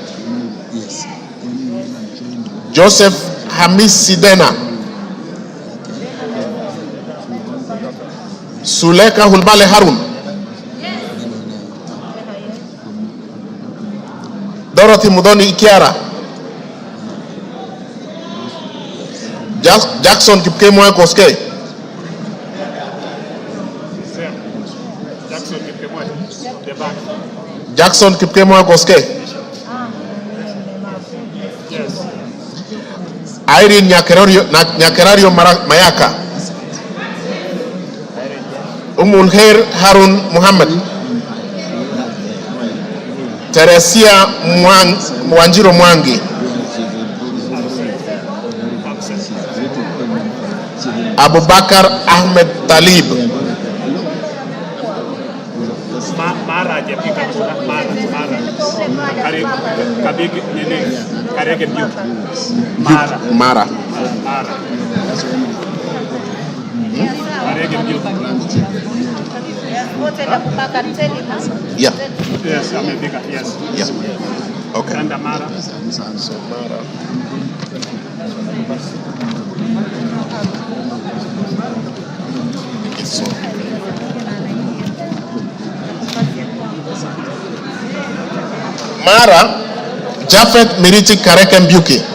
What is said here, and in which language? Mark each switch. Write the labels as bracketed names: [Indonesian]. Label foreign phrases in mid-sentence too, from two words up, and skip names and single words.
[English] Joseph Hamis Sidena. Suleka Hulbale Harun. Dorothy Mudoni Ikiara. Jackson Kipkemoy Koske. Jackson Kipkemoy Koske. Irene Nyakerario Mayaka. Umunher Harun Muhammad. Teresia Wanjiro Mwangi. Abubakar Ahmed Talib. Mara. Yeah. Yes, America, yes. Yeah. Okay. And Mara. Mara Jafet Miriti Kareke Mbuki.